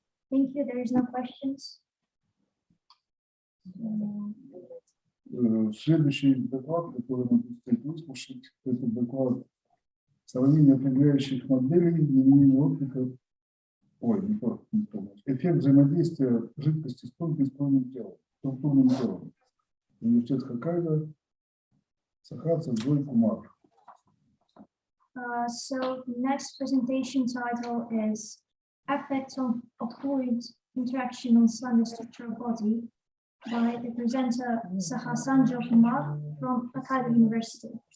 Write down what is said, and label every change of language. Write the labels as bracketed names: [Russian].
[English] Thank you. There is no questions. [Russian] Следующий доклад, который мы предстоит выслушать, это доклад сравнения определяющих моделей применения оптика. Ой, не то. Эффект взаимодействия жидкости с тонким структурным телом. Университет Хоккайдо, Сахаца, Джой Кумар. [English] So the next presentation title is Effects of Fluid Interaction on Slender Structural Body by the presenter Sahasanjo Kumar from Hokkaido University.